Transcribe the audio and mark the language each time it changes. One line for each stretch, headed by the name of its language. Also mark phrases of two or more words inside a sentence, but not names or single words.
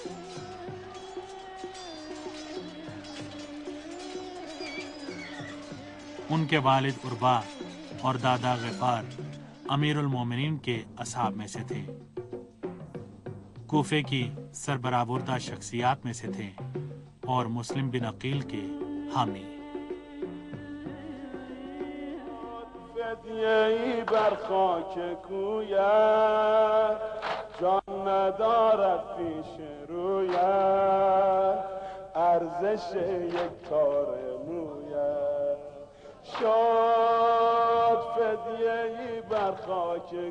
Urdu: ان کے والد عربا اور دادا غفار امیر المومنین کے اصحاب میں سے تھے، کوفے کی سربراہ شخصیات میں سے تھے اور مسلم بن عقیل کے حامی۔
Persian: فدیه‌ای بر خاک کویت جان ندارد پیش رویت ارزش یک تار مویت شد فدیه‌ای بر خاک